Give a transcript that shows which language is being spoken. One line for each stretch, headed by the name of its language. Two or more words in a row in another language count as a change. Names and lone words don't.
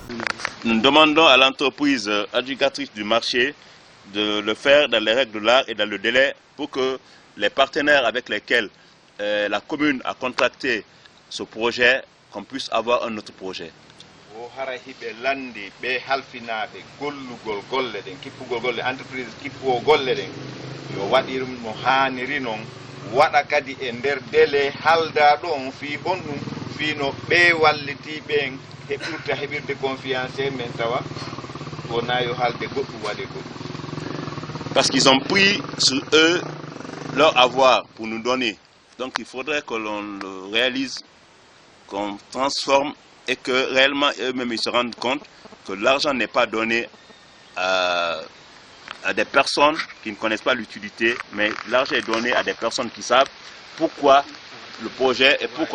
French: Nous demandons à l'entreprise adjudicatrice du marché de le faire dans les règles de l'art et dans le délai pour que les partenaires avec lesquels la commune a contracté ce projet, qu'on puisse avoir un autre projet.
Fula: Entreprise kippo golle den yo wadir mo haniri non wada kadi e der délai halda don fi honnum fi no be walliti ben heɓirta heɓirde confiance men tawa wona yo halde goɗɗum waɗe goɗɗum.
French: Parce qu'ils ont pris sur eux leur avoir pour nous donner. Donc il faudrait que l'on le réalise, qu'on transforme et que réellement eux-mêmes ils se rendent compte que l'argent n'est pas donné à des personnes qui ne connaissent pas l'utilité, mais l'argent est donné à des personnes qui savent pourquoi le projet et pourquoi.